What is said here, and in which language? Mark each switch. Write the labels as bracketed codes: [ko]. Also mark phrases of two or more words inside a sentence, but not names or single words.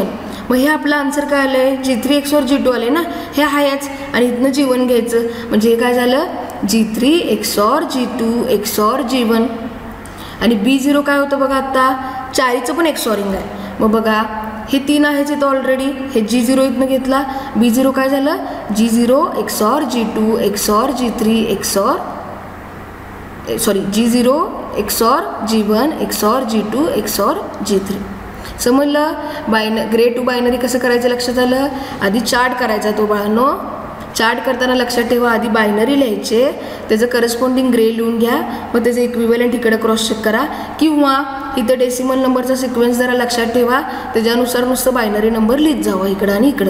[mr] मग हे आपलं आन्सर काय आलं आहे G3 XOR G2 आले ना, हे आहेच आणि इथनं G1 घ्यायचं म्हणजे हे काय झालं G3 XOR G2 XOR G1. आणि B0 काय होतं बघा, आत्ता चारीचं पण XORing आहे. मग बघा हे 3 आहेच इथं ऑलरेडी, हे G0 इथनं घेतला, B0 काय झालं G0 XOR G2 XOR G3 G0 XOR G1 XOR G2 XOR G3. समजलं. [en] gray to binary [mr] कसं करायचं लक्षात आलं. आधी चार्ट करायचा तो बाळांनो. चार्ट करताना लक्षात ठेवा आधी बायनरी लिहायचे, त्याचं [en] corresponding gray [mr] लिहून घ्या, मग त्याचं इक्विव्हॅलंट इकडे क्रॉस चेक करा किंवा इथं डेसिमल नंबरचा सिक्वेन्स जरा लक्षात ठेवा, त्याच्यानुसार नुसतं [en] binary number [mr] लिहित जावा इकडं आणि इकडं.